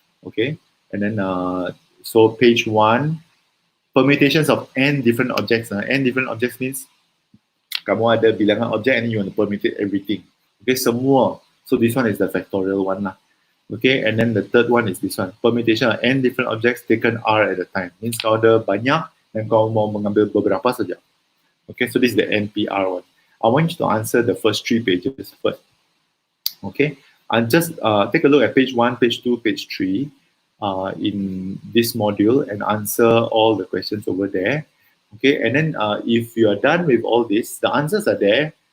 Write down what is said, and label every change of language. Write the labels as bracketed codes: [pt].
[en] Okay, and then so page 1, permutations of n different objects. N different objects means [ms] kamu ada bilangan objek [en] and you want to permutate everything. Okay, semua. So this one is the factorial one lah. Okay, and then the third one is this one. Permutation of n different objects taken R at a time. [ms] Means kau ada banyak dan kau mau mengambil beberapa saja. [en] Okay, so this is the NPR one. I want you to answer the first 3 pages first. Okay, and just take a look at page 1, page 2, page 3 in this module and answer all the questions over there. Okay, and then if you are done with all this, the answers are there.